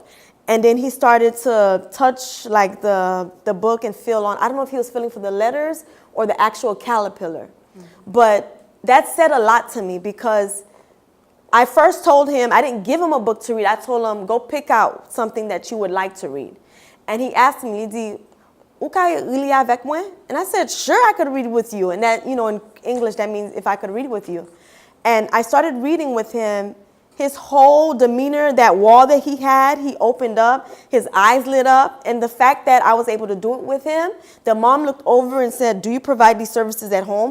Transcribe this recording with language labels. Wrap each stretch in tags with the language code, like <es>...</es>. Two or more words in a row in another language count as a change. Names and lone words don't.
<en>And then he started to touch like the book and feel on. I don't know if he was feeling for the letters or the actual caterpillar. Mm-hmm. But that said a lot to me, because I first told him, I didn't give him a book to read. I told him, "Go pick out something that you would like to read." And he asked me,</en> <ht>"Lidi, ou ka li avec moi?"</ht> <en>And I said, "Sure, I could read with you." And that, in English, that means if I could read with you. And I started reading with him. His whole demeanor, that wall that he had, he opened up, his eyes lit up. And the fact that I was able to do it with him, the mom looked over and said, "Do you provide these services at home?"</en>